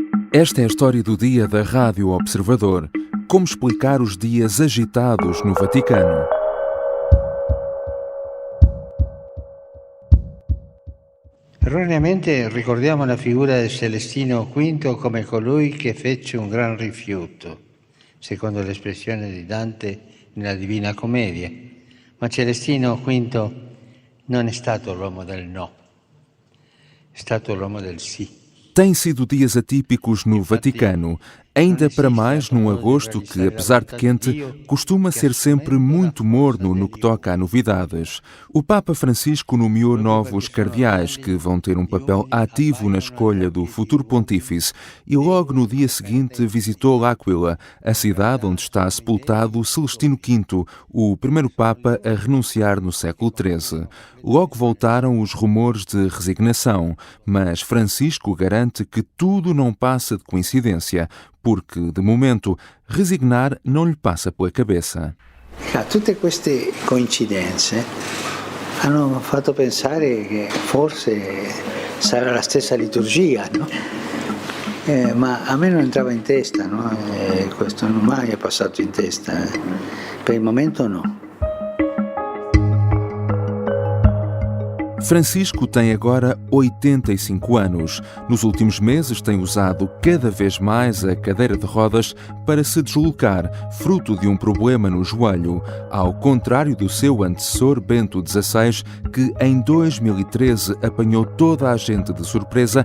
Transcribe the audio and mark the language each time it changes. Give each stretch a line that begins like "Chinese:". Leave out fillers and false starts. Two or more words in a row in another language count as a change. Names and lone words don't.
Portuguese: Esta é a história do dia da Rádio Observador. Como explicar os dias agitados no Vaticano?
Italian: Erroneamente ricordiamo la figura di Celestino V come colui che fece un gran rifiuto, secondo l'espressione di Dante nella Divina Commedia. Ma Celestino V non è stato l'uomo del no, è stato l'uomo del sì.
Portuguese: Têm sido dias atípicos no Vaticano, ainda para mais num agosto que, apesar de quente, costuma ser sempre muito morno no que toca a novidades. O Papa Francisco nomeou novos cardeais que vão ter um papel ativo na escolha do futuro pontífice e logo no dia seguinte visitou L'Aquila, a cidade onde está sepultado Celestino V, o primeiro Papa a renunciar no século XIII. Logo voltaram os rumores de resignação, mas Francisco garante que tudo não passa de coincidência, porque, de momento, resignar não lhe passa pela cabeça.
Italian: Tutte queste coincidenze hanno fatto pensare che forse sarà la stessa liturgia, no? Ma a me non entrava in testa, no? Questo non mai è passato in testa. Per il momento no.
Portuguese: Francisco tem agora 85 anos. Nos últimos meses tem usado cada vez mais a cadeira de rodas para se deslocar, fruto de um problema no joelho, ao contrário do seu antecessor Bento XVI, que em 2013 apanhou toda a gente de surpresa.